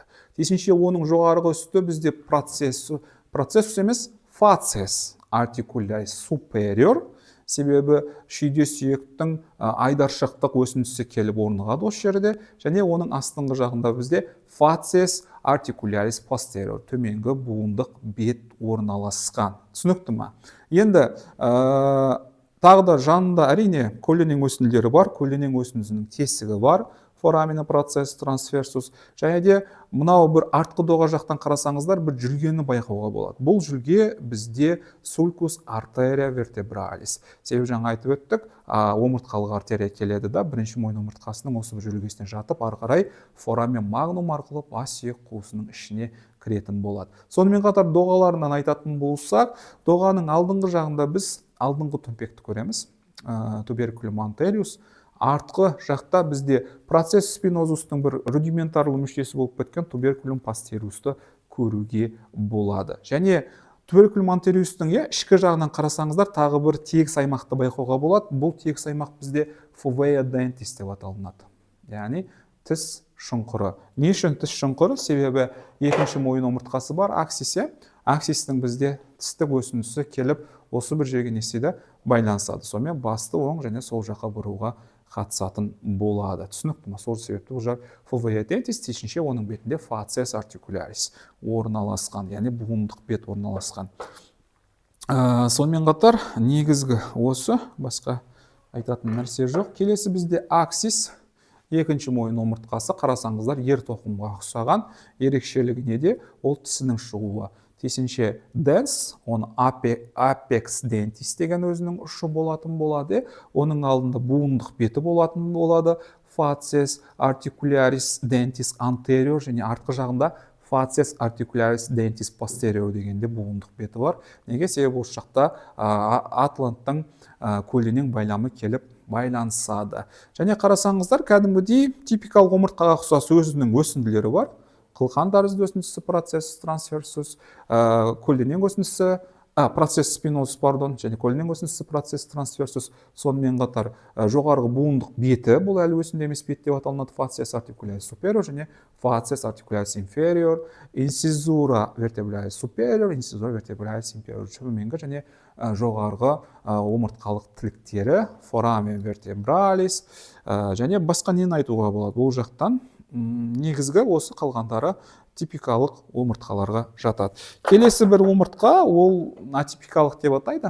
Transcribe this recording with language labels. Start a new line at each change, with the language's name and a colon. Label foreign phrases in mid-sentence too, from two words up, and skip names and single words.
Kazakh: Тиісінше оның жоғарғы үсті бізде процессус емес,
Latin: facies articularis superior,
Kazakh: себебі шүйде сүйектің айдаршықтық өсіндісі келіп орнығады осы жерде, және оның астыңғы жағында бізде
Latin: facies articularis posterior,
Kazakh: төменгі буындық бет орналасқан. Түсінікті ме? Енді тағы да жанында әрине көлденең өсінділері бар, көлденең өсіндісінің тесігі бар,
Latin: foramina processus transversus,
Kazakh: және де мынау бір артқы доға жақтан қарасаңыздар, бір жүлгені байқауға болады. Бұл жүлге бізде
Latin: sulcus arteria vertebralis.
Kazakh: Себебі жаңа айтып өттік, омыртқалық артерия келеді да, бірінші мойын омыртқасының осы бір жүлгесіне жатып, ары қарай
Latin: foramen magnum
Kazakh: арқылы бас сүйек қуысының ішіне кіретін болады. Сонымен қатар доғаларынан айтатын болсақ, доғаның алдыңғы жағында біз алдыңғы төмпекті көреміз,
Latin: tuberculum anterius.
Kazakh: Артқы жақта бізде
Latin: processus spinosus
Kazakh: бір рудиментарлы мүшесі болып кеткен
Latin: tuberculum posterius
Kazakh: көруге болады. Және
Latin: tuberculum anterius
Kazakh: ішкі жағынан қарасаңыздар, тағы бір тегіс аймақты байқауға болады. Бұл тегіс аймақ бізде
Latin: fovea dentis
Kazakh: деп аталынады. Яғни тіс шұңқыры. Не үшін тіс шұңқыры? Себебі екінші мойын омыртқасы бар, аксис. Аксистің бізде тістік өсіндісі келіп, осы бір жерге не істейді? Байланысады. Сонымен басты оң және сол жаққа бұруға қатысатын болады. Түсінікті ме? Сол себепті бұл жақ
Latin: fovea dentis,
Kazakh: тиісінше оның бетінде
Latin: facies articularis
Kazakh: орналасқан, яғни буындық бет орналасқан. Сонымен қатар негізгі осы, басқа айтатын нәрсе жоқ. Келесі бізде аксис, екінші мойын омыртқасы. Қарасаңыздар, ер тоқымға ұқсаған. Ерекшелігі неде? Ол тісінің шығуы. Тиісінше dens, оны
Latin: apex dentis
Kazakh: деген өзінің ұшы болатын болады. Оның алдында буындық беті болатын болады.
Latin: facies articularis dentis anterior
Kazakh: және артқы жағында
Latin: facies articularis dentis posterior
Kazakh: дегенде буындық беті бар. Неге? Себебі осы жақта атланттың көлденең байламы келіп байланысады. Және қарасаңыздар, кәдімгідей типикалық омыртқаға ұқсас өзінің өсінділері бар. Қылқан тәрізді өсіндісі
Latin: processus transversus,
Kazakh: көлденең өсіндісі
Latin: processus spinosus,
Kazakh: және көлденең өсіндісі
Latin: processus transversus.
Kazakh: Сонымен қатар жоғарғы буындық беті, бұл әлі өсінді емес бет деп аталынады,
Latin: facies articularis superior және facies articularis inferior, incisura vertebralis superior, incisura vertebralis inferior,
Kazakh: төменгі және жоғарғы омыртқалық тіліктері,
Latin: foramen vertebralis
Kazakh: және басқа нені айтуға болады. Бұл жақтан негізгі осы қалғандары типикалық омыртқаларға жатады. Келесі бір омыртқа, ол атипикалық деп атайды.